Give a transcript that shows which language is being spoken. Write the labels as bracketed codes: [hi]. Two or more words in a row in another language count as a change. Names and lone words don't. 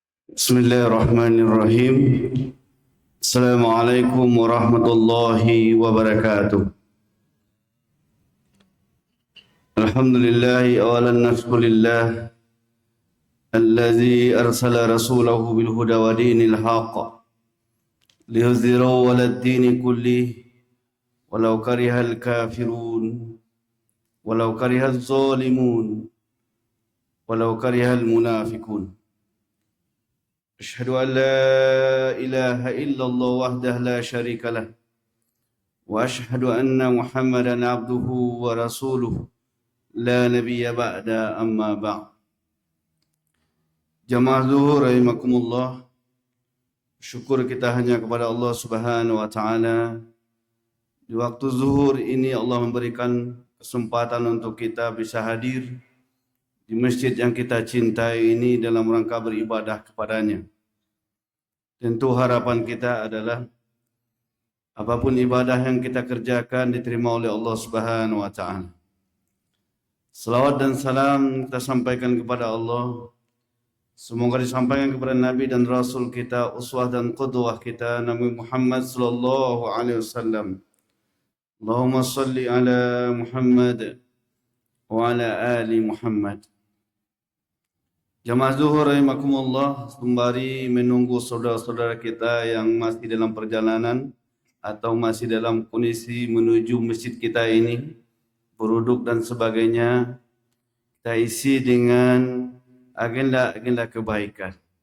[ar] بسم الله الرحمن الرحيم. السلام عليكم ورحمة الله وبركاته. الحمد لله أولا نشكر الله الذي أرسل رسوله بالهدى ودين الحق ليظهره على الدين كله ولو كره الكافرون ولو كره الظالمون ولو كره المنافقون. أشهد أن لا إله إلا الله وحده لا شريك له وأشهد أن محمدا عبده ورسوله لا نبي بعده أما بعد. [id] Jamaah zuhur rahimakumullah, syukur kita hanya kepada Allah [ar] سبحانه وتعالى. [id] Di waktu zuhur ini Allah memberikan kesempatan untuk kita bisa hadir di masjid yang kita cintai ini dalam rangka beribadah kepadanya. Tentu harapan kita adalah apapun ibadah yang kita kerjakan diterima oleh Allah [ar] سبحانه وتعالى. [id] Salawat dan salam kita sampaikan kepada Allah. Semoga disampaikan kepada Nabi dan Rasul kita, uswah dan qudwah kita, Nabi Muhammad [ar] صلى الله عليه وسلم. اللهم صل على محمد وعلى آل محمد. [id] Jamaah zuhur rahimakumullah, sembari menunggu saudara-saudara kita yang masih dalam perjalanan atau masih dalam kondisi menuju masjid kita ini, beruduk dan sebagainya, kita isi dengan agenda-agenda kebaikan.